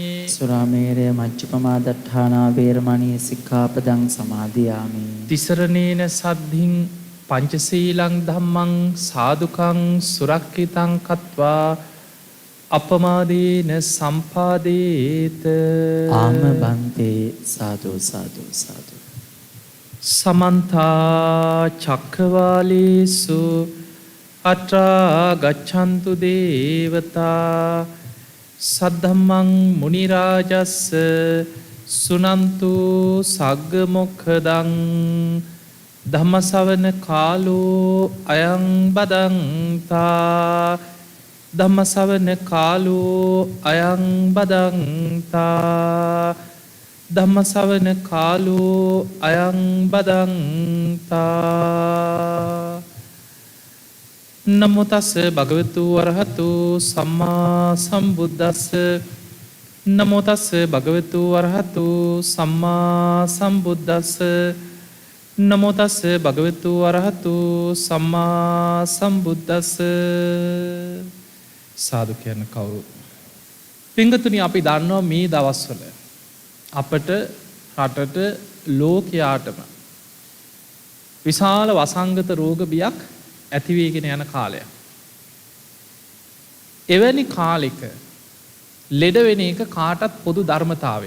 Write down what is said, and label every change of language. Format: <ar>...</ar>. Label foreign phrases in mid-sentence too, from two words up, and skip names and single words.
<pi>සුරාමේරය මජ්ජපමා දට්ඨානා වේරමණී සික්ඛාපදං සමාදියාමි. තිසරණේන සද්ධින් පංචශීලං ධම්මං සාදුකං සුරක්ඛිතං කତ୍වා අපමාදීන සම්පාදේත. ආම බන්තේ සාදු සාදු සාදු. සමන්තා චක්කවාලේසු අත්‍රා ගච්ඡන්තු දේවතා සද්ධම්මං මුනි රාජස්ස සුනන්තු සග්ග මොක්ඛදං ධම්මසවන කාලෝ අයං බදන්තා. ධම්මසවන කාලෝ අයං බදන්තා. ධම්මසවන කාලෝ අයං බදන්තා. නමෝ තස්ස භගවතු වරහතු සම්මා සම්බුද්දස්ස. නමෝ තස්ස භගවතු වරහතු සම්මා සම්බුද්දස්ස. නමෝ තස්ස භගවතු වරහතු සම්මා සම්බුද්දස්ස.</pi> <si>සාදු කියන කවුරු. පිංගතුනි, අපි දන්නවා මේ දවස්වල අපට රටට ලෝකයාටම විශාල වසංගත රෝග බියක් ඇතිවේගෙන යන කාලයක්. එවැනි කාලෙක ලෙඩවෙන එක කාටත් පොදු ධර්මතාවයක්.</si>